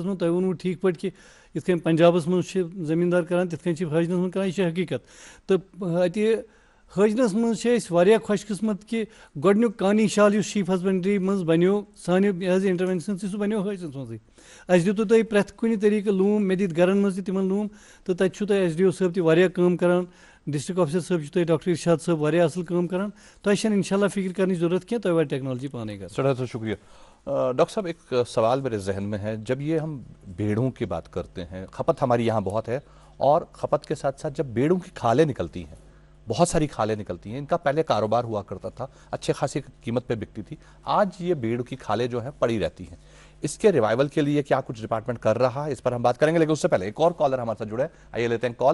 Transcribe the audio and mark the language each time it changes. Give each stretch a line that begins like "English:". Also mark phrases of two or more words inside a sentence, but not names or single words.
Kashmiri: منٛز تۄہہِ ووٚنوُ ٹھیٖک پٲٹھۍ کہِ یِتھ کٔنۍ پنجابَس منٛز چھِ زٔمیٖندار کَران تِتھ کٔنۍ چھِ حٲجنَس منٛز کَران یہِ چھِ حقیٖقت تہٕ اَتہِ حٲجنَس منٛز چھِ أسۍ واریاہ خۄش قٕسمت کہِ گۄڈنیُک کانی شال یُس
English: sheep husbandry
Kashmiri: منٛز بَنیو سانہِ یہِ حظ یہِ اِنٹروینشن سۭتۍ سُہ بَنیو حٲجنَس منٛزٕے اَسہِ دِتوٗ تۄہہِ پرٛٮ۪تھ کُنہِ طریٖقہٕ لوٗم مےٚ دِتۍ گرَن منٛز تہِ تِمن لوٗم تہٕ تَتہِ چھُو تۄہہِ SDO صٲب تہِ واریاہ کٲم کران
English: district officer
Kashmiri: صٲب چھُ تۄہہِ ڈاکٹر اِرشاد صٲب واریاہ اَصٕل کٲم کران تۄہہِ چھَنہٕ
Arabic: اِنشاء اللہ
Kashmiri: فِکر کرنٕچ ضروٗرت کینٛہہ تۄہہِ واتہِ ٹیکنالجی پانے گژھِ. سٮ۪ٹھاہ شُکریہ.
Urdu: ڈاکٹر صاحب ایک سوال میرے ذہن میں ہے جب یہ ہم بھیڑوں کی بات کرتے ہیں کھپت ہماری یہاں بہت ہے اور کھپت کے ساتھ ساتھ جب بھیڑوں کی کھالیں نکلتی ہیں بہت ساری کھالیں نکلتی ہیں ان کا پہلے کاروبار ہوا کرتا تھا اچھے خاصی قیمت پہ بکتی تھی آج یہ بھیڑ کی کھالیں جو ہیں پڑی رہتی ہیں اس کے ریوائول کے لیے کیا کچھ ڈپارٹمنٹ کر رہا ہے اس پر ہم بات کریں گے لیکن اس سے پہلے ایک اور کالر ہمارے ساتھ جڑے ہیں آئیے لیتے ہیں کال.